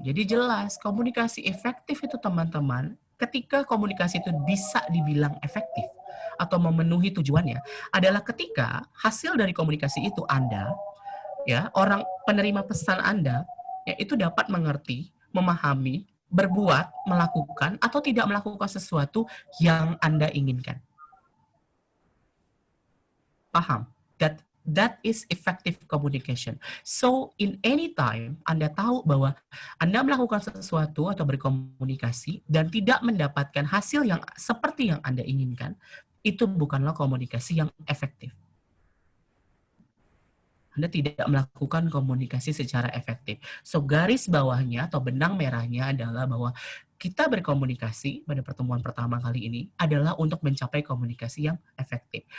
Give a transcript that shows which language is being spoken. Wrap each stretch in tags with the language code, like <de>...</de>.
<id>Jadi jelas komunikasi efektif itu teman-teman, ketika komunikasi itu bisa dibilang efektif atau memenuhi tujuannya adalah ketika hasil dari komunikasi itu Anda, ya, orang penerima pesan Anda, ya, itu dapat mengerti, memahami, berbuat, melakukan atau tidak melakukan sesuatu yang Anda inginkan. Paham?</id> <en>That is effective communication. So, in any time,</en> <id>Anda tahu bahwa Anda melakukan sesuatu atau berkomunikasi dan tidak mendapatkan hasil yang seperti yang Anda inginkan, itu bukanlah komunikasi yang efektif. Anda tidak melakukan komunikasi secara efektif. So, garis bawahnya atau benang merahnya adalah bahwa kita berkomunikasi pada pertemuan pertama kali ini adalah untuk mencapai komunikasi yang efektif.</id>